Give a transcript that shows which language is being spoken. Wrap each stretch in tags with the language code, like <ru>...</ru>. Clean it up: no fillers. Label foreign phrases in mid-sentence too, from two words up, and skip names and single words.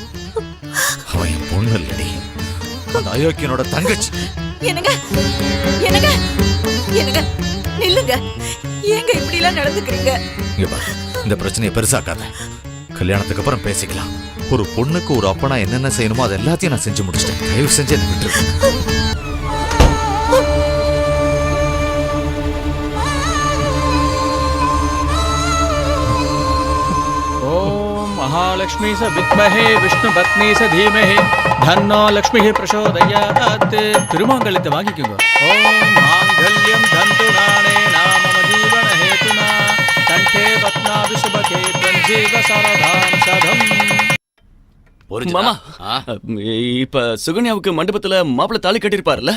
<ta>அவன் என் பொண்ணு இல்லடி, அந்த அயோக்கியனோட தங்கச்சி. என்னங்க என்னங்க என்னங்க நில்லுங்க. ஏங்க இப்படி எல்லாம் நடந்துக்கிறீங்க? இங்க பாரு, இந்த பிரச்சனையை பெருசாக்காத. கல்யாணத்துக்கு அப்புறம் பேசிக்கலாம். ஒரு பொண்ணுக்கு ஒரு அப்பனா என்னென்ன செய்யணுமோ அது எல்லாத்தையும் நான் செஞ்சு முடிச்சிட்டேன். தயவு செஞ்சு என்ன விட்டுரு.</ta> <sa>महालक्ष्मी स विद्महे विष्णु पत्नी स धीमहि धन्नो लक्ष्मी प्रचोदयात्</sa> <ta>திருமாங்கல்யத்தை வாங்கிக்கோங்க.</ta> <sa>ओम् माङ्गल्यं तन्तुनाने नाम जीवन हेतुना कण्ठे पद्मावि शुभगे त्वंजीव शरदां शतम्.</sa> <ta>மாமா இப்ப சுகன்யாவுக்கு மண்டபத்துல மாப்பிள்ளை தாலி கட்டிருப்பாருல்ல?</ta>